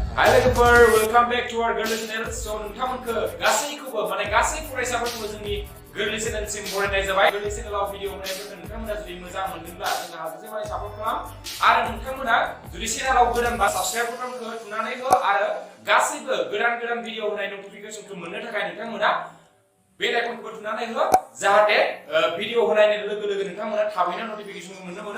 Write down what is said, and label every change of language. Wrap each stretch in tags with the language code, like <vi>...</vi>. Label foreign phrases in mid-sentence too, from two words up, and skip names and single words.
<en>Hi logoफोर, welcome back to our Gwrlwi channel.</en> <brx>So नोंथांमोनखौ गासैखौबो माने गासै फरायसाफोरखौ जोंनि Gwrlwi channel सिम बरायनाय जाबाय. Gwrlwi channelआव भिडिअ होनायफोरखौ नोंथांमोना जुदि मोजां मोनदोंब्ला जोंहा हाजासे सापर्ट खालाम आरो नोंथांमोना जुदि चेनेलाव गोदानबा</brx> <en>subscribe buttonखौ</en> <brx>थुनानै हो आरो गासैबो गोदान भिडिअ होनाय नटिफिकेशनखौ मोननो थाखाय नोंथांमोना</brx> <en>bell iconखौ</en> <brx>थुनानै हो जाहाथे भिडिअ होनायनि लोगो लोगो नोंथांमोना थाबैनो नटिफिकेशनखौ मोननो मोनो।</brx>